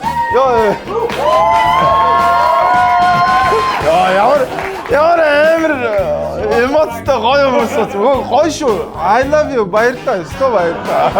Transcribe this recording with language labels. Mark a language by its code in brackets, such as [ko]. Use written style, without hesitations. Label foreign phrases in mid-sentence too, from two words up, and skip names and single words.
[mn] Ямар амар эмоцтой гоё юмсаа. Гоё шүү. [en] I love you. [mn] Баярлалаа. Өстө баярлалаа.